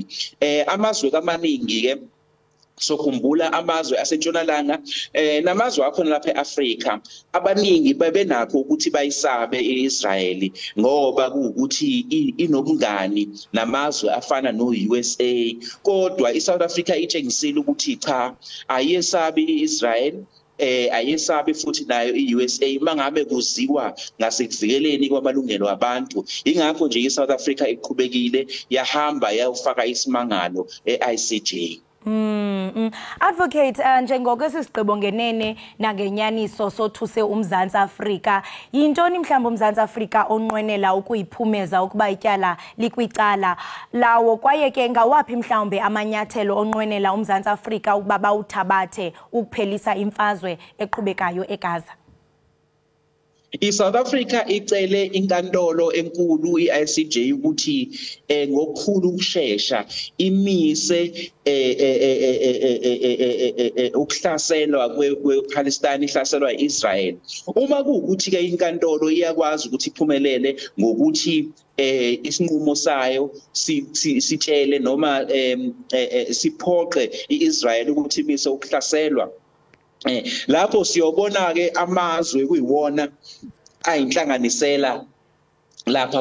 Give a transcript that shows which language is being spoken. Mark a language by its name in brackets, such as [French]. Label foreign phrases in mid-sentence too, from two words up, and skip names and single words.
[Zulu] Amazwe amaningi ke sokhumbula amazwe asentshonalanga namazwe akhona lapha eAfrika abaningi bebenakho ukuthi bayisabe iIsrael ngoba ukuthi inobungani namazwe afana noUSA, kodwa iSouth Africa itshengisile ukuthi cha ayesabi iIsrael ayesabe futhi nayo iUSA mangabe kuziwa ngasekuvikeleni kwamalungelo abantu. Ingakho nje iSouth Africa iqhubekile yahamba yafaka isimangalo eICJ. [Xhosa] Advocate njengoko sisigqibo ngenene nangenyaniso sothuse uMzantsi Afrika, yintoni mhlawumbe uMzantsi Afrika onqwenela ukuyiphumeza ukuba ityala likwicala lawo, kwaye ke ngawaphi mhlawumbe amanyathelo onqwenela uMzantsi Afrika ukuba bawuthabathe ukuphelisa imfazwe eqhubekayo eGaza? [Zulu] iSouth Africa icele inkantolo enkulu iICJ ukuthi ngokukhulu ukusheshsha imise ukuhlaselwa kwePalestine ihlaselwa iIsrael. Uma kuukuthi ke inkantolo iyakwazi ukuthi iphumelele ngokuthi isinqumo sayo sitshele noma siphoqe iIsrael ukuthi imise ukuhlaselwa, lapho siyobona ke amazwe kuyiwona ayinhlanganisela lapha